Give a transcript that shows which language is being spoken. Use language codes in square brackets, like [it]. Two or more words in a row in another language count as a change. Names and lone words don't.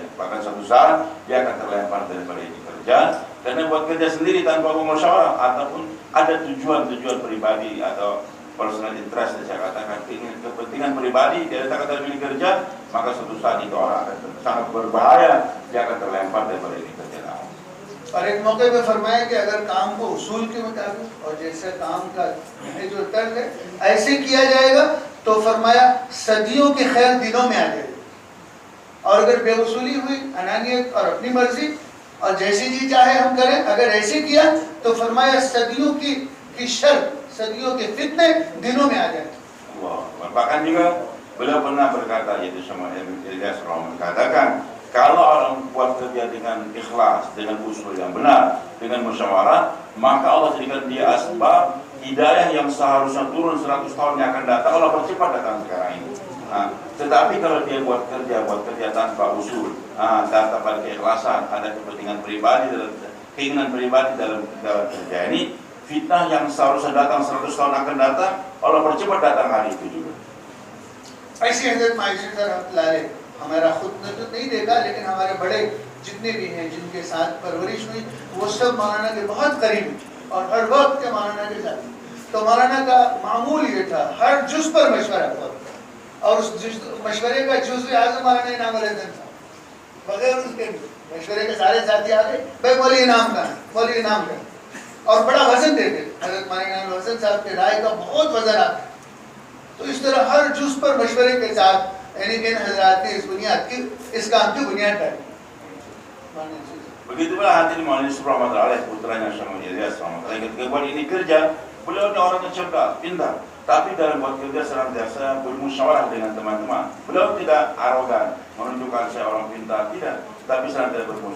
[id] Bahkan suatu saat dia akan terlempar daripada ini kerja, karena buat kerja sendiri tanpa bermusyawarah ataupun ada tujuan-tujuan pribadi atau [en] personal interest, [id] saya katakan kepentingan pribadi dia katakan ini kerja, maka suatu saat itu orang akan sangat berbahaya, dia akan terlempar daripada ini kerja. [ur] اور ایک موقعے پہ فرمایا کہ اگر کام کو اصول کے مطابق اور جیسے کام کا جو طرز ہے ایسے کیا جائے گا تو فرمایا صدیوں کے خیر دنوں میں آ جائے گی، اور اگر بے اصولی ہوئی، انانیت اور اپنی مرضی اور جیسی جی چاہے ہم کریں، اگر ایسے کیا تو فرمایا صدیوں کی شر، صدیوں کے فتنے دنوں میں آ جائیں گے. [id] Bahkan juga beliau pernah berkata, yaitu sama Ilyas Rahman katakan, kalau orang buat kerja dengan ikhlas, dengan usul yang benar, dengan musyawarah, maka Allah jadikan dia asbab hidayah yang seharusnya turun 100 tahun yang akan datang, Allah percepat datang sekarang ini. Tetapi kalau dia buat kerja tanpa usul, tanpa keikhlasan, ada kepentingan pribadi, keinginan pribadi dalam kerja ini, fitnah yang seharusnya datang 100 tahun akan datang, Allah percepat datang hari itu juga. [ur] ایسی حضرت مایشہ رحمۃ اللہ ہمارا خود نے تو نہیں دیکھا، لیکن ہمارے بڑے جتنے بھی ہیں جن کے ساتھ پرورش ہوئی وہ سب مولانا کے بہت قریب اور ہر وقت کے مولانا کے ساتھ. تو مولانا کا معمول یہ تھا ہر جز پر مشورہ ہوا، اور اس مشورے کا جز اعظم مولانا انعام علیہ السلام تھا. بغیر اس کے مشورے کے سارے ساتھی آ گئے، بھائی مولوی انعام کا، مولوی انعام کا، اور بڑا وزن دیتے. حضرت مولانا حسن صاحب کے رائے کا بہت وزن آتا۔ تو اس طرح ہر جز پر مشورے کے ساتھ یعنی ان حضرات نے اس بنیاد کی، اس کام کی بنیاد ڈالی. [id] Begitu pula hadirin maulana subhanallah putranya Syekh Ilyas Rahmatullah ketika buat ini kerja, beliau ini orang yang cerdas, pintar, tapi dalam buat kerja senantiasa bermusyawarah dengan teman-teman. Beliau tidak arogan menunjukkan saya orang pintar, tidak, tapi senantiasa bermusyawarah.